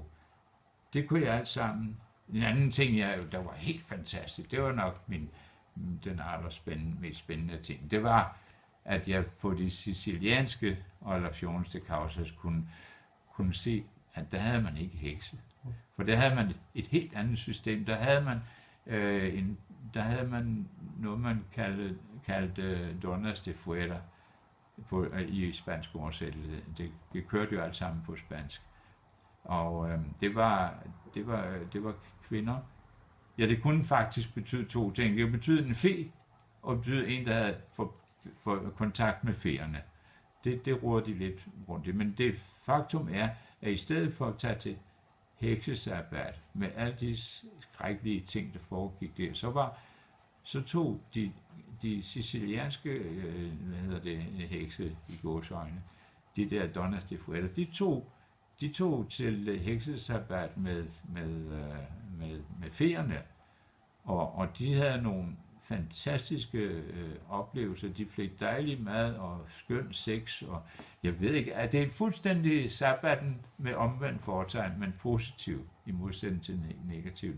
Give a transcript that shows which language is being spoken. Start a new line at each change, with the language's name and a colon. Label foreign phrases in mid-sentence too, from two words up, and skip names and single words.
Danish: Det kunne jeg alt sammen. En anden ting, der var helt fantastisk, det var nok den mest spændende ting, det var, at jeg på de sicilianske relations til Causas kunne se, at der havde man ikke hekse. For der havde man et helt andet system. Der havde man noget, man kaldte
Spanish: donas de fuera
Danish: i spansk oversættelse. Det kørte jo alt sammen på spansk. Og det var kvinder. Ja, det kunne faktisk betyde to ting. Det kunne betyde en fe, og betyde en, der havde for kontakt med feerne. Det roder de lidt rundt i. Men det faktum er, at i stedet for at tage til heksesabbat med alle de skrækkelige ting, der foregik der, så tog de sicilianske hekse i gåseøjne, de der
Spanish: donas de fuera,
Danish: de tog til heksesabbat med feerne, og de havde nogle fantastiske oplevelser. De fik dejlig mad og skøn sex, og jeg ved ikke, at det er fuldstændig sabbaten med omvendt foretegn, men positiv i modsætning til negativ.